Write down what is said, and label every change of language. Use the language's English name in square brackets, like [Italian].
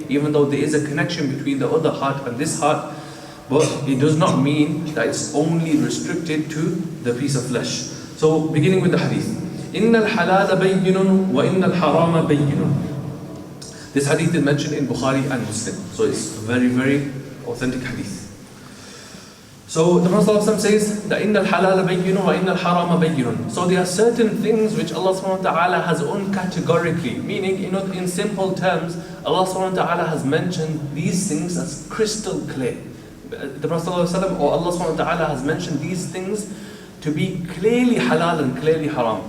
[English] Even though there is a connection between the other heart and this heart, but it does not mean that it's only restricted to the piece of flesh. So, beginning with the Hadith. [Arabic] إِنَّ الْحَلَالَ بَيِّنٌ وَإِنَّ الْحَرَامَ بَيِّنٌ. [English] This Hadith is mentioned in Bukhari and Muslim. So it's very, very authentic Hadith. So the Prophet ﷺ says that [Arabic] إِنَّ الْحَلَالَ بَيِّنٌ وَإِنَّ الْحَرَامَ بَيِّنٌ. [English] So there are certain things which Allah subhanahu wa ta'ala has uncategorically, meaning in simple terms, Allah subhanahu wa ta'ala has mentioned these things as crystal clear. The Prophet ﷺ or Allah subhanahu wa ta'ala has mentioned these things to be clearly halal and clearly haram.